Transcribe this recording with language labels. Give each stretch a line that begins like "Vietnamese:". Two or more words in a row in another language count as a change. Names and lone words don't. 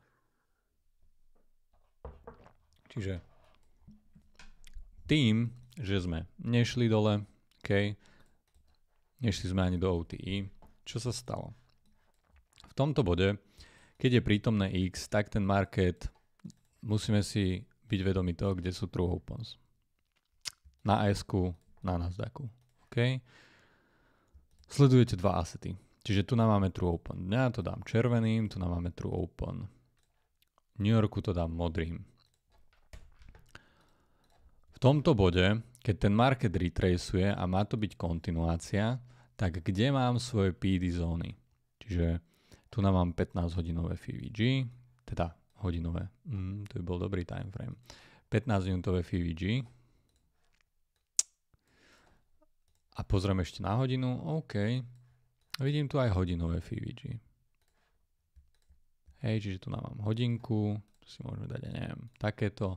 Slovak: Čiže tým, že sme nešli dole, okay, nešli sme ani do OTI, čo sa stalo? V tomto bode, keď je prítomné X, tak ten market, musíme si byť vedomi toho, kde sú
English: true opens.
Slovak: Na AS-ku, na Nasdaqu. Okay? Sledujete dva asety. Čiže tu nám máme
English: true open.
Slovak: Ja to dám červeným, tu nám máme
English: true open.
Slovak: New Yorku to dám modrým. V tomto bode, keď ten market retraceuje a má to byť kontinuácia, tak kde mám svoje PD zóny? Čiže tu nám mám 15-hodinové FVG, teda hodinové, to by bol dobrý
English: time frame.
Slovak: 15-minútové FVG. A pozriem ešte na hodinu, OK. Vidím tu aj hodinové FVG. Hej, čiže tu nám mám hodinku, tu si môžeme dať, ja neviem, takéto.